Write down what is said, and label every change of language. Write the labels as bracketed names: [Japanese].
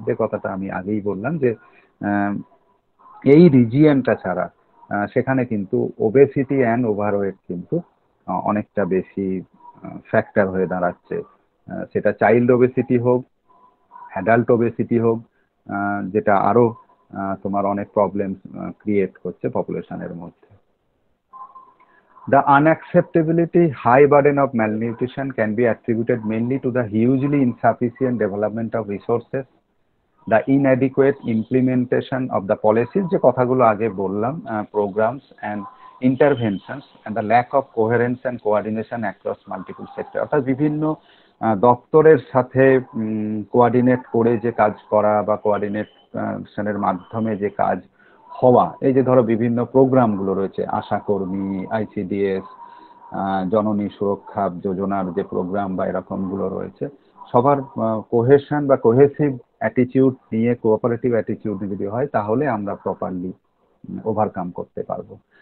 [Bangla] যে কথাটা আমি আগেই বললাম যে এই রিজিয়নটা ছাড়া সেখানে কিন্তু ওবেসিটি অ্যান্ড ওভারওয়েট কিন্তু অনেকটা বেশি ফ্যাক্টর হয়ে দাঁড়াচ্ছে। সেটা চাইল্ড ওবেসিটি হোক, অ্যাডাল্ট ওবেসিটি হোক, যেটা আরো তোমার অনেক প্রবলেম ক্রিয়েট করছে পপুলেশনের মধ্যে। [English] The unacceptability high burden of malnutrition can be attributed mainly to the hugely insufficient development of resources, the inadequate implementation of the policies, [Bangla] যে কথাগুলো আগে বললাম, [English] programs and interventions, and the lack of coherence and coordination across multiple sectors, [Bangla] অর্থাৎ বিভিন্ন দপ্তরের সাথে coordinate করে যে কাজ করা বা কোঅর্ডিনেশনের মাধ্যমে যে কাজ হওয়া। এই যে ধরো বিভিন্ন প্রোগ্রামগুলো রয়েছে, আশা কর্মী, আইসিডিএস, জননী সুরক্ষা যোজনার যে প্রোগ্রাম বা এরকমগুলো রয়েছে, সবার কোহেশন বা কোহেসিভ অ্যাটিটিউড নিয়ে, কোঅপারেটিভ অ্যাটিটিউড যদি হয়, তাহলে আমরা প্রপারলি ওভারকাম করতে পারবো।